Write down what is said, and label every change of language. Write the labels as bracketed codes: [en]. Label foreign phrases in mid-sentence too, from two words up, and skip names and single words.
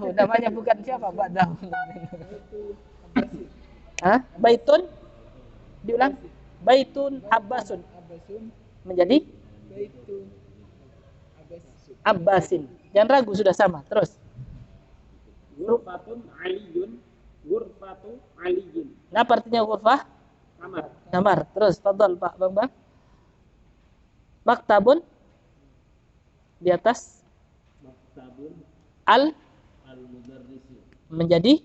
[id] Namanya bukan siapa? Ba'dahu. Hah? Baitun? [ar] Diulang. بيت عباس. [id] Menjadi? Baitun Abbasin. Jangan ragu, sudah sama. Terus. [ar] غرفة عالية. غرفة عالية. [id] Nah, artinya ghurfah? Kamar. Kamar. Terus, fadhal Pak Bambang. Maktabun? Di atas? Maktabun Al-mudarrisi. Menjadi?